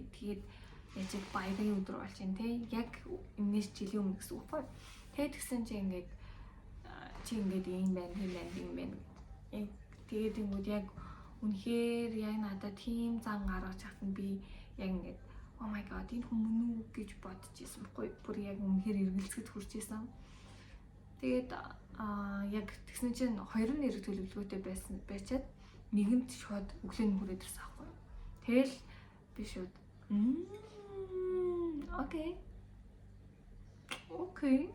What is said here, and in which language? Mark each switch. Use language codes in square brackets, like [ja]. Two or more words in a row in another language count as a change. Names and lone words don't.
[mn] Тэгээд яаж баярын өдөр болж байна те. Яг энэс жилийн өмнө гэсэн үг байхгүй. Тэгээд тэгсэн чинь ингээд чи ингээд юм байна, тийм байна. Тэгээд ингээд яг үнэхээр яг надад тийм зан гаргаж хатан би яг ингээд [en] oh my god [mn] энэ хүмүүс үү гэж бодож ирсэн байхгүй. Бүр яг үнэхээр эргэлзэхэд хүрч ирсэн. Тэгээд яг тэгсэн чинь хоёр нь эрэг төлөвлөгөөтэй байчаад нэгэнд шууд өглөө нь хүрээд ирсэн байхгүй. Тэгэл би шууд окей.